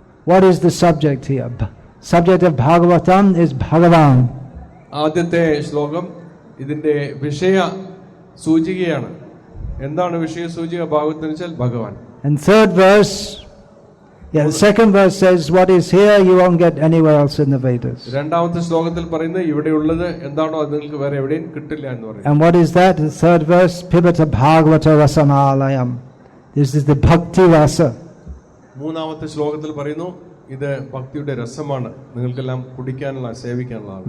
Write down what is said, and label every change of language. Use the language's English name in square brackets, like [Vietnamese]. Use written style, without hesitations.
[English] What is the subject here? Subject of Bhagavatam is Bhagavan. [Malayalam] ആദ്യത്തെ ശ്ലോകം ഇതിന്റെ വിഷയ സൂചികയാണ്. എന്താണ് വിഷയ സൂചിക ഭാഗവതത്തിൽ വെച്ചാൽ ഭഗവാൻ. [English] And third verse, the second verse says what is here you won't get anywhere else in the Vedas. [Malayalam] രണ്ടാമത്തെ ശ്ലോകത്തിൽ പറയുന്നത് ഇവിടെ ഉള്ളത് എന്താണോ അത് നിങ്ങൾക്ക് വേറെ എവിടെയും കിട്ടില്ല എന്ന് പറയുന്നു. [English] And what is that? The third verse, Pibata Bhagavata Rasamalayam. This is the bhakti rasa. [Malayalam] മൂന്നാമത്തെ ശ്ലോകത്തിൽ പറയുന്നു ഇത് ഭക്തിയുടെ രസമാണ്, നിങ്ങൾക്കെല്ലാം കുടിക്കാനുള്ള സേവിക്കാനുള്ള.